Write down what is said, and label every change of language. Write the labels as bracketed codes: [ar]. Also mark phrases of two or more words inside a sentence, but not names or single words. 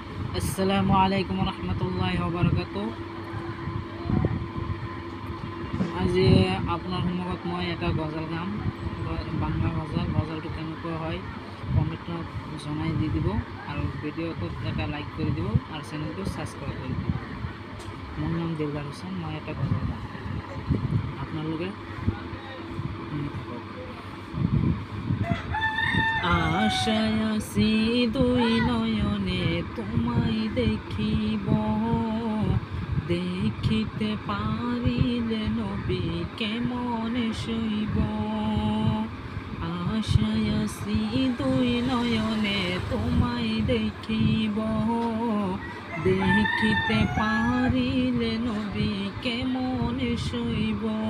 [ar] السلام عليكم رحمة الله و بركاته. [as] আজি আপোনাৰ সন্মুখত মই এটা গজল গাম, বাংলা গজল। গজলটো কেনেকুৱা হয় কমেণ্টত জনাই দি দিব আৰু ভিডিঅ'টোত এটা লাইক কৰি দিব আৰু চেনেলটো ছাবস্ক্ৰাইব কৰি দিব। মোৰ নাম দিলদাৰ হুছেইন, মই এটা গজল গাম, আপোনালোকে শুনি থাকক। [bn] আশায় আছি দুই নয়নে তোমায় দেখিব, দেখিতে পারিলে নবী কেমনে সইব। আশায় আছি দুই নয়নে তোমায় দেখিব, দেখিতে পারিলে নবী কেমনে সইব।